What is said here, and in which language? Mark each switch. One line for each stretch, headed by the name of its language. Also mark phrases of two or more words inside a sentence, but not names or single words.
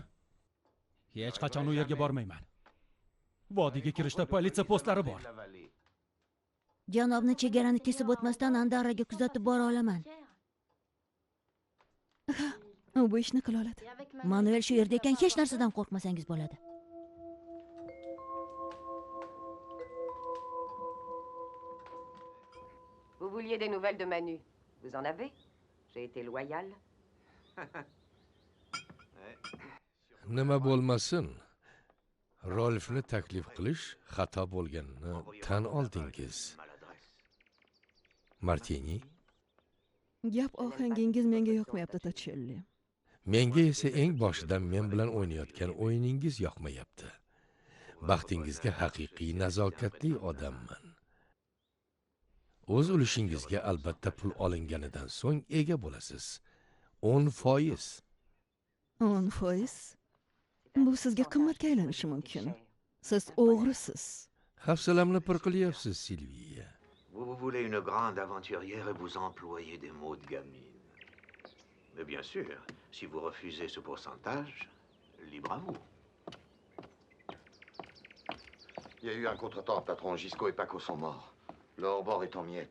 Uzbek: Hech qachon u yerga bormayman. Vodiyga kirishda politsiya postlari bor. Janobni chegarani kesib o'tmasdan Andaraga kuzatib bora olaman. U bu ishni qila oladi. Manuel shu yerda ekan, hech narsadan qo'rqmasangiz bo'ladi.
French: Vous vouliez des nouvelles de Manu. Vous en avez? J'ai été loyale.
Uzbek: Nima bo'lmasin, Rolfni taklif qilish xato bo'lganini tan oldingiz. Martini, Gap ohangingiz menga yoqmayapti, Tachelli. menga esa eng boshidan men bilan o'ynayotgan o'yiningiz yoqmayapti. Baxtingizga haqiqiy nazokatli odamman. O'z ulushingizga albatta pul olinganidan so'ng ega bo'lasiz. 10%. 10%? Bu sizga qimmatga aylanishi mumkin. Siz o'g'risiz. Hafsalamni pir qilyapsiz, Silviya.
French: Vous voulez une grande aventurière et vous employez des mots de gamine. Mais bien sûr, si vous refusez ce pourcentage, libre à vous. Il y a eu un contretemps, patron. Gisco et Paco sont morts. Le hors-bord est en miettes.